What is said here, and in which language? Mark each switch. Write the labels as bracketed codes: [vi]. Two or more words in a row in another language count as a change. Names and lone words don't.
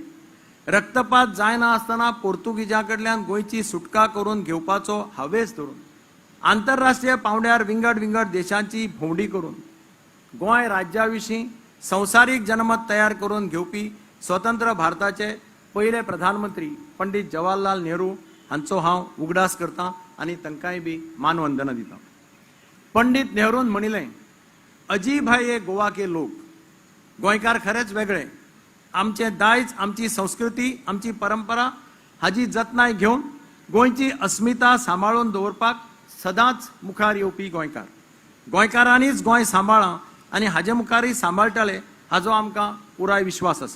[kok] रक्तपात जायना आसतना पोर्तुगीजां कडल्यान गोंयची सुटका करून घेवपाचो हावेस धरून आंतरराष्ट्रीय पांवड्यार विंगड विंगड देशांची भोंवडी करून गोंय राज्या विशीं संवसारीक जनमत तयार करून घेवपी स्वतंत्र भारताचे पयले प्रधानमंत्री पंडित जवाहरलाल नेहरू हांचो हांव उगडास करतां आनी तांकांय बी मानवंदना दितां. पंडित नेहरून म्हणिल्लें, [hi] अजीब है ये गोवा के लोक. [kok] गोंयकार खरेच वेगळे. आमचे दायज, आमची संस्कृती, आमची परंपरा हाची जतनाय घेवन गोंयची अस्मिता सांबाळून दवरपाक सदांच मुखार येवपी गोंयकार. गोंयकारांनीच गोंय सांबाळ्ळां आनी हाजे मुखारय सांबाळटले हाचो आमकां पुराय विश्वास आसा.